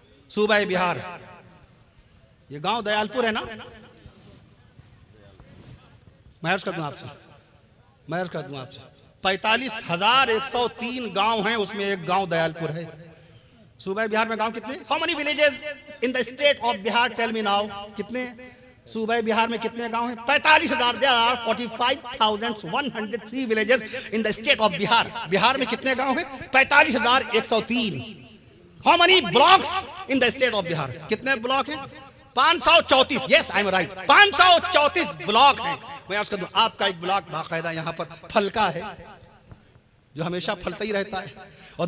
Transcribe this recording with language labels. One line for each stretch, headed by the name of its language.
Urdu: صوبہ بہار، یہ گاؤں دیالپور ہے نا؟ میں عرض کر دوں آپ سے 45,103 گاؤں ہیں، اس میں ایک گاؤں دیالپور ہے۔ صوبہ بہار میں گاؤں کتنے؟
English: How many villages in the state of Bihar? Tell me now.
Urdu: کتنے صوبہ بہار میں کتنے گاؤں ہیں؟ 45,000.
English: There are 45,103 villages in the state of Bihar.
Urdu: بہار میں کتنے گاؤں ہیں؟ 45,103.
English: How many blocks in the state of Bihar?
Urdu: کتنے بلاک ہیں؟ 534.
English: Yes, I'm right.
Urdu: 534 بلاک ہیں۔ میں عرض کر دوں آپ کا ایک بلاک باقاعدہ یہاں پر پھل کا ہے، جو ہمیشہ پھلتا ہی رہتا ہے۔ اور